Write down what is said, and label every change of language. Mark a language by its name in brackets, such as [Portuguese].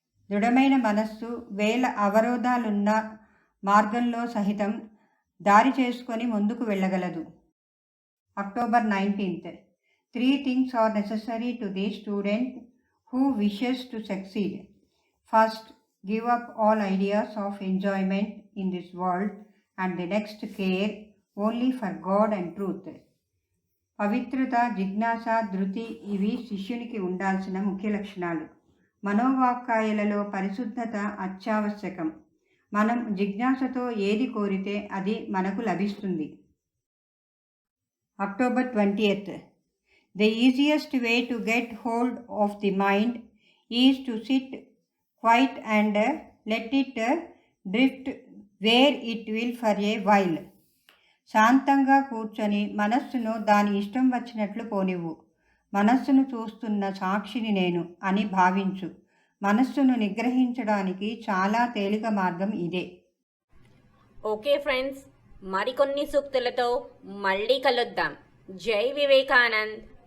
[Telugu] దృఢమైన మనస్సు 1000 అవరోధాలున్న మార్గంలో సహితం దారి చేసుకొని ముందుకు వెళ్ళగలదు. October 19th. [English] 3 things are necessary to the student who wishes to succeed. First, give up all ideas of enjoyment in this world, and the next, care only for God and truth. [Telugu] పవిత్రత, జిజ్ఞాస, ధృతి ఇవి శిష్యునికి ఉండాల్సిన ముఖ్య లక్షణాలు. మనోవాక్కాయాలలో పరిశుద్ధత అత్యావశ్యకం. మనం జిజ్ఞాసతో ఏది కోరితే అది మనకు లభిస్తుంది. [English] October 20th. The easiest way to get hold of the mind is to sit quiet and let it drift where it will for a while. [Telugu] శాంతంగా కూర్చొని మనస్సును దాని ఇష్టం వచ్చినట్లు పోనివ్వు. మనస్సును చూస్తున్న సాక్షిని నేను అని భావించు. మనస్సును నిగ్రహించడానికి చాలా తేలిక మార్గం ఇదే. ఓకే ఫ్రెండ్స్, మరికొన్ని సూక్తులతో మళ్ళీ కలుద్దాం. జై వివేకానంద్.